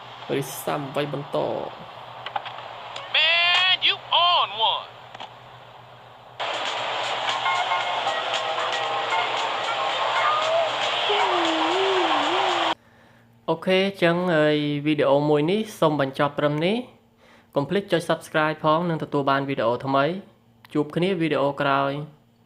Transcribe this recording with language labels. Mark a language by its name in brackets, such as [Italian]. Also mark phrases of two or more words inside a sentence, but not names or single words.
[Khmer] ហើយសាំໄວបន្ត [English] Man, you on one. [Khmer] អូខេអញ្ចឹងហើយវីដេអូមួយនេះសូមបញ្ចប់ត្រឹមនេះកុំភ្លេចចុច Subscribe ផងនឹងទទួលបានវីដេអូថ្មីជួបគ្នាវីដេអូក្រោយ